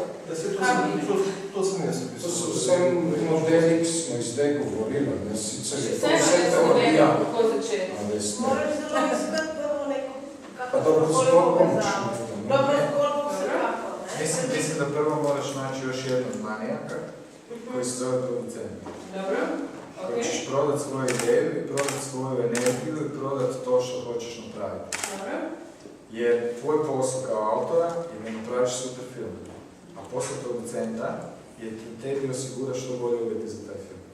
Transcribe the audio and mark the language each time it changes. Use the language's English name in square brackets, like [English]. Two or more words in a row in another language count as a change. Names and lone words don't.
[Slovenian] To sem jaz. To so vsem modeli, ki smo zdaj govorili. Sicer je to vse teorija. Kako začeti? Moraš zelo iskati prvo neko [Croatian] Mislim, da prvo moraš naći još jednog manijaka koji se zove producent. Dobro. Koji ćeš prodati svoju ideju i prodati svoju energiju i prodati to što hoćeš napraviti. Dobro. Jer tvoj posao kao autora je da napraviš super film. A posao producenta je da tebi osigura što bolje uvjeti za taj film.